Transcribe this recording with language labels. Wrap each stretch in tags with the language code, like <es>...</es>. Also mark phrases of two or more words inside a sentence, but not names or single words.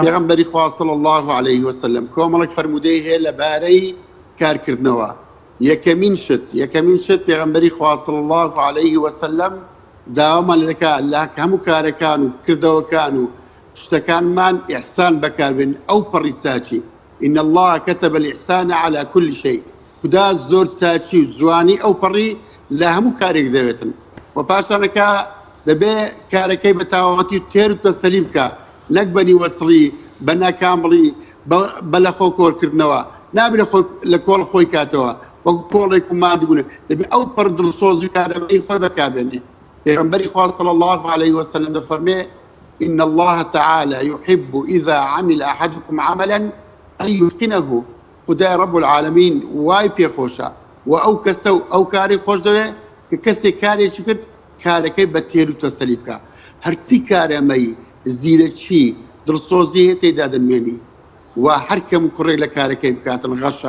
<ckb>پێغەمبەری خوا</ckb> <ar>صلی الله عليه وسلم</ar> <ckb>کۆمەڵێک فەرمودەی هەیە لەبارەی کارکردنەوە. یەکەمین شت پێغەمبەری خوا</ckb> <ar>صلی الله عليه وسلم</ar> <ckb>داوامان دەکات لە هەموو کارەکان و کردەوەکان و شتەکانمان ئیحسان بەکاربێن ئەو پەڕی چاچی.</ckb> <ar>إن الله كتب الإحسان على كل شيء.</ar> <ckb>خدا زۆر چاچی و جوانی ئەو پەڕی لە هەموو کارێک دەوێتن. و پاشانەکە دەبێ کارەکەی بە تاواتی و تێر و تەسەلی بکە، نەک بە نیوەچڕی، بە ناکامڕی، بە لە خۆ کۆرکردنەوە، نابێت لە کۆڵ خۆی کاتەوە وەکو کۆڵێک و مادبوون. دەبێ ئەو پەڕ دڵسۆزی کارەبەی خۆی بەکاربێنێ. پێغەمبەری خوا</ckb> <ar>صلی الله عليه وسلم</ar> <ckb>دەفەرمێ</ckb> <ar>إن الله تعالى يحب إذا عمل أحدكم عملا أن يتقنه.</ar> <ckb>خدای</ckb> <ar>رب العالمین</ar> <ckb>وای پێخۆشە و ئەو کەسە و ئەو کاری خۆش دەوێت کە کەسێک کارێکی کرد کارەکەی بە تێر و تەسەلی بکە. هەرچی کارەمەی زیرەکی دڵسۆزی هەیە تێدا دەمێنی و هەر کەم کوڕێک لە کارەکەی بکاتن غەشە.</ckb>